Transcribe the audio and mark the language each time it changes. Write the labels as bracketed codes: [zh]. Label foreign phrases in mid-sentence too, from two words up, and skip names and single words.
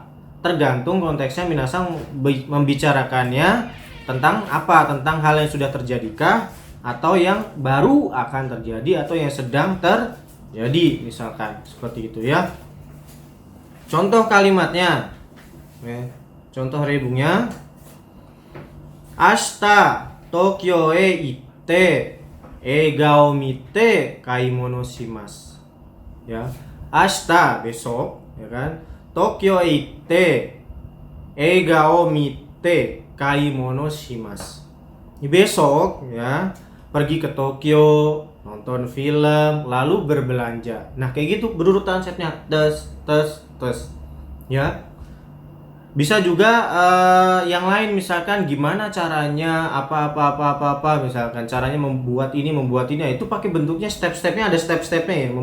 [id] Tergantung konteksnya minasang membicarakannya tentang apa, tentang hal yang sudah terjadikah atau yang baru akan terjadi atau yang sedang terjadi, misalkan seperti itu ya. Contoh kalimatnya, contoh rebungnya, [ja] 明日東京へ行って映画を見て買い物します. [id] Ya, ashita besok, ya kan, [ja] 東京へ行って映画を見て買い物します. [id] Besok ya, pergi ke Tokyo, nonton film, lalu berbelanja. Nah, kayak gitu berurutan stepnya. Tes. Ya. Bisa juga yang lain, misalkan gimana caranya apa misalkan caranya membuat ini itu pakai bentuknya step-stepnya, ada step-stepnya ya.